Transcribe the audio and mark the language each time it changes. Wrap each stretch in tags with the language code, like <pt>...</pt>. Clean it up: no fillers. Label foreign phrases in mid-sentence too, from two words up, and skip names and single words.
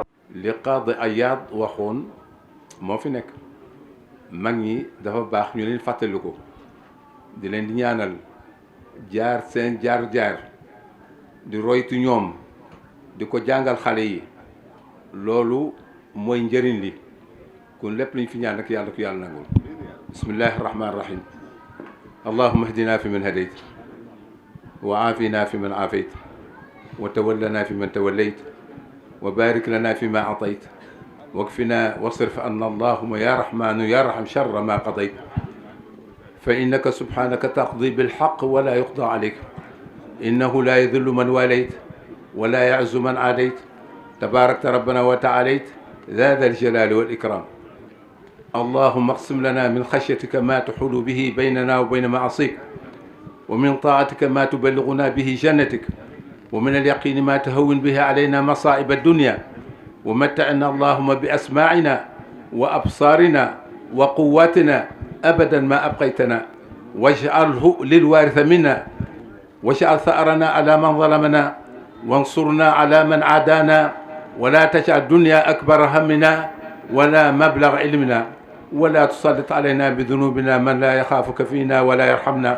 <wo>li Qaadi Ayaad waxoon moo fi nekk mag ñi dafa baax ñu leen fàttali ko di leen di ñaanal jaar seen jaar di roytu ñoom di ko jàngal xale yi loolu mooy njëriñ li kon lépp lu ñu fi ñaan rek yàlla ko yàlla nangul.</wo> <ar>بسم الله الرحمن الرحيم. اللهم اهدنا فيمن هديت وعافنا فيمن عافيت وتولنا فيمن توليت وبارك لنا فيما أعطيت واكفنا واصرف عنا اللهم يا رحمن يا رحيم شر ما قضيت فإنك سبحانك تقضي بالحق ولا يقضى عليك إنه لا يذل من واليت ولا يعز من عاديت تباركت ربنا وتعاليت ذا الجلال والإكرام. اللهم اقسم لنا من خشيتك ما تحول به بيننا وبين معاصيك، ومن طاعتك ما تبلغنا به جنتك، ومن اليقين ما تهون به علينا مصائب الدنيا، ومتعنا اللهم بأسماعنا وأبصارنا وقواتنا أبدا ما أبقيتنا، واجعله للوارث منا، واجعل ثأرنا على من ظلمنا، وانصرنا على من عادانا، ولا تجعل الدنيا أكبر همنا ولا مبلغ علمنا، ولا تسلط علينا بذنوبنا من لا يخافك فينا ولا يرحمنا.</ar>